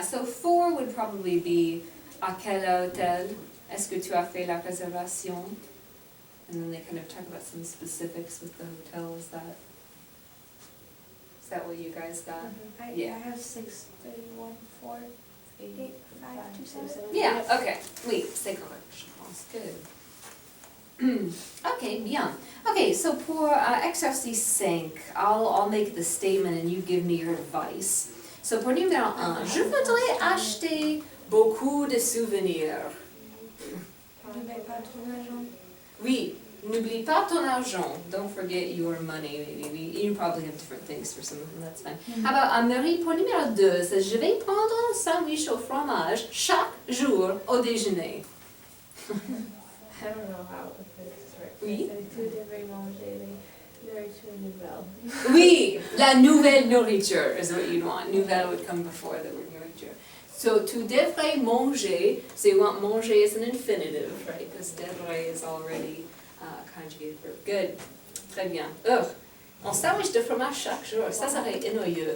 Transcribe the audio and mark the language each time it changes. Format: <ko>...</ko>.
<en>So 4 would probably be</en> <fr>à quel hôtel est-ce que tu as fait la réservation?</fr> <en>And then they kind of talk about some specifics with the hotel. Is that what you guys got? I Yeah. have 6-3-1-4. 8, 5, 2, 7. Yeah, ok.</en> <fr>Oui, c'est correct, je pense.</fr> <en>Good. Ok,</en> <fr>bien.</fr> <en>Ok, so</en> <fr>pour exercice</fr> <en>5, I'll make the statement and you give me your advice.</en> <fr>So pour numéro 1, je voudrais acheter beaucoup de souvenirs. N'oublie pas ton argent. Oui, n'oublie pas ton argent.</fr> <en>Don't forget your money. Maybe you probably have different things for some of them, that's fine. How about</en> <fr>Marie, pour numéro 2, c'est je vais prendre un sandwich au fromage chaque jour au déjeuner.</fr> <en>I don't know how this is right.</en> <fr>Oui. C'est tout devrait manger les nourritures nouvelles. Oui, la nouvelle nourriture</fr> <en>is what you'd want. Nouvelle would come before the word nourriture. So,</en> <fr>tu devrais manger,</fr> <en>so you want manger as an infinitive, right? Because devrais is already conjugated verb. Good.</en> <fr>Très bien.</fr> <en>Ugh.</en> <fr>Un sandwich de fromage chaque jour, ça serait ennuyeux.</fr>